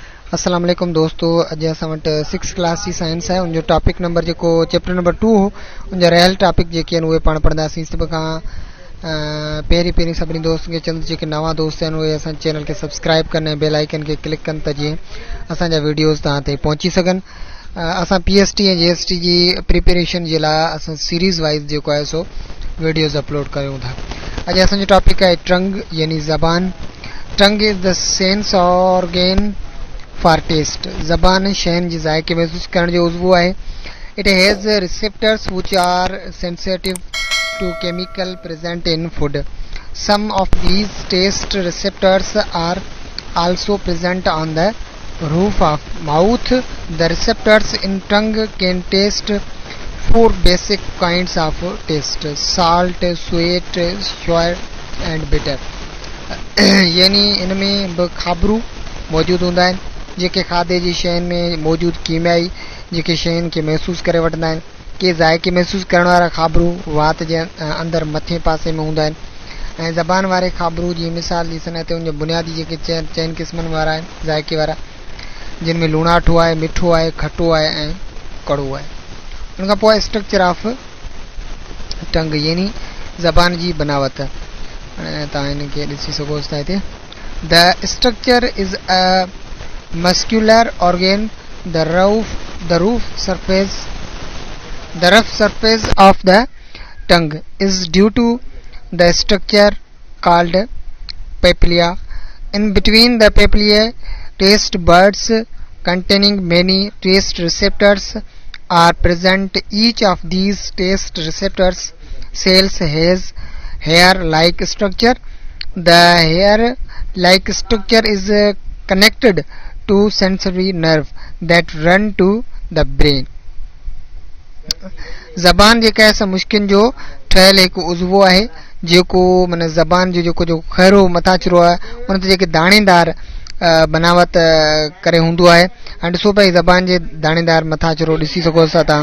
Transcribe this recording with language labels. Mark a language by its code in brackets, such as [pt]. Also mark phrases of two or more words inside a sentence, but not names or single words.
[ar] السلام علیکم [sd] दोस्तों। अज असां वटि 6 क्लास जी साइंस है। उन जो [en] topic number [sd] जो [en] chapter number [sd] 2 हो उन जा [en] real topic [sd] जेके उहे पाण पढ़ंदासीं। सब खां पहिरीं सभिनी दोस्तनि खे चवंदुसि जेके नवां दोस्त आहिनि उहे असां चैनल खे सब्सक्राइब कनि ऐं [en] bell icon [sd] खे क्लिक कनि त जीअं असांजा वीडियोज़ तव्हां ते पहुची सघनि। असां PST ऐं GST जी प्रिपरेशन जे लाइ असां [en] series wise [sd] जेको आहे सो वीडियोज़ अपलोड कयूं था। अॼु असांजो टॉपिक आहे टंग यानी ज़बान। [en] Tongue is the sense organ for taste. [sd] ज़बान शयुनि जी ज़ाइके महसूस करण जो उज़वो आहे। [en] It has receptors which are sensitive to chemical present in food. Some of these taste receptors are also present on the roof of mouth. The receptors in tongue can taste 4 basic kinds of taste: salt, sweet, sour and bitter. [sd] यानी इनमें ब खाबरू मौजूद हूंदा आहिनि जेके खाधे जी शयुनि में मौजूद कीमियाई जेके शयुनि खे महसूस करे वठंदा आहिनि। के ज़ाइके महसूस करण वारा खाबरू वात जे अंदरि मथे पासे में हूंदा आहिनि ऐं ज़बान वारे खाबरू जी मिसाल ॾिसण ते उन बुनियादी जेके चइनि क़िस्मनि वारा आहिनि ज़ाइके वारा, जिन में लूणाठो आहे, मिठो आहे, खटो आहे ऐं कड़ो आहे। उन खां पोइ [en] structure of tongue [sd] यानी ज़बान जी बनावट। तव्हां हिनखे ॾिसी सघो था हिते। [en] The structure is a muscular organ. The roof surface of the tongue is due to the structure called papilla. In between the papillae, taste buds containing many taste receptors are present. Each of these taste receptors cells has hair-like structure. The hair-like structure is connected to sensory nerve that run to the brain. [sd] ज़बान जेका आहे मुश्किन जो ठहियल हिकु उज़वो आहे जेको माना ज़बान जो जेको खैरो मथाचरो आहे उन ते जेके दाणेदार बनावट करे हूंदो आहे। ऐं ॾिसो पई ज़बान जे दाणेदार मथाचरो ॾिसी सघो था तव्हां।